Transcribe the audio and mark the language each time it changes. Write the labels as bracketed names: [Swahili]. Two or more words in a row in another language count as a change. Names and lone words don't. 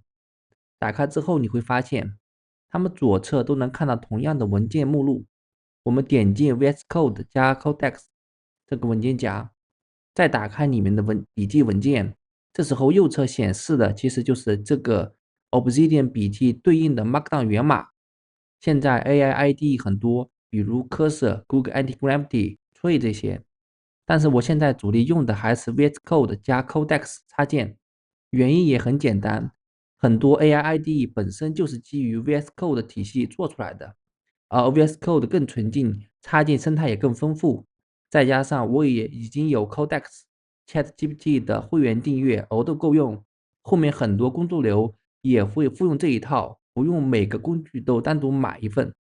[Chinese] 打開之後，你會發現，它們左側都能看到同樣的文件目錄。我們點進 VS Code 加 Codex 這個文件夾，再打開裡面的筆記文件，這時候右側顯示的其實就是這個 Obsidian 筆記對應的 Markdown 源碼。現在 [English] AI IDE [Chinese] 很多，比如 Cursor、Google Antigravity、Tree 這些，但是我現在主力用的還是 VS Code 加 Codex 插件，原因也很簡單。很多 [English] AI IDE [Chinese] 本身就是基於 VS Code 體系做出來的，而 VS Code 更純淨，插件生態也更豐富。再加上我也已經有 Codex、ChatGPT 的會員訂閱，額度夠用，後面很多工作流也會複用這一套，不用每個工具都單獨買一份。